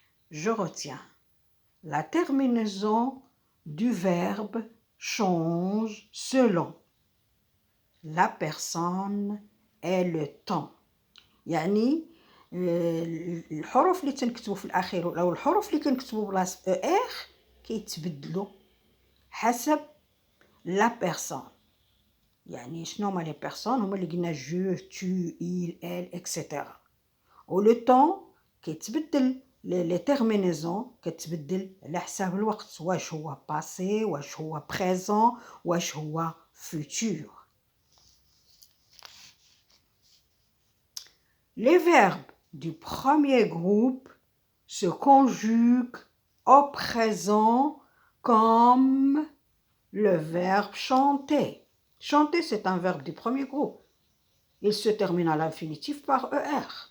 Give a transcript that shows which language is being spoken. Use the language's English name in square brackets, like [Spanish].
[French] Je retiens. La terminaison du verbe change selon la personne et le temps. [Arabic] يعني الحروف اللي تنكتبوا في الأخير أو الحروف اللي كنكتبوا بلاصة ER كيتبدلوا حسب la personne. يعني شنو هما les personnes؟ هما اللي قلنا je، tu، il، elle، etc. و le temps كيتبدل. les terminaisons كتبدل على حساب الوقت، واش هو passé، واش هو présent، واش هو futur. [French] Les verbes du premier groupe se conjuguent au présent comme le verbe chanter. Chanter, c'est un verbe du premier groupe. Il se termine à l'infinitif par ER.